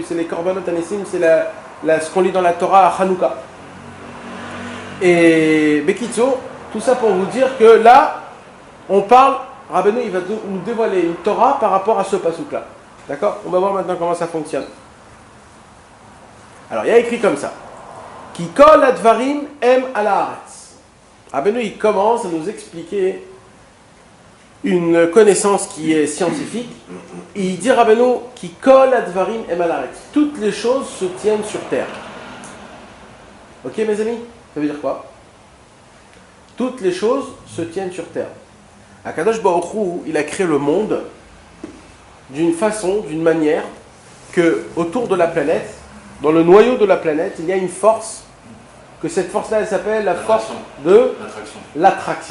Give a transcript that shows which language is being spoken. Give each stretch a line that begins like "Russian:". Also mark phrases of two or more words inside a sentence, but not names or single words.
French: C'est les
Hebrew: קרבנות הנשיאים,
French: c'est ce qu'on lit dans la Torah à Hanouka. Et Bekitso, tout ça pour vous dire que là, on parle, Rabbeinu il va nous dévoiler une Torah par rapport à ce passouk-là. D'accord? On va voir maintenant comment ça fonctionne. Alors il y a écrit comme ça.
Hebrew: כי כל הדברים הם על הארץ.
French: Rabbeinu il commence à nous expliquer une connaissance qui est scientifique. Et il dit Rabbeinu
Hebrew: כי כל הדברים הם על הארץ.
French: Toutes les choses se tiennent sur terre. Ok mes amis? Ça veut dire quoi? Toutes les choses se tiennent sur terre.
Hebrew: הקדוש ברוך הוא,
French: il a créé le monde d'une façon, d'une manière que autour de la planète, dans le noyau de la planète, il y a une force, que cette force-là, elle s'appelle la force de l'attraction.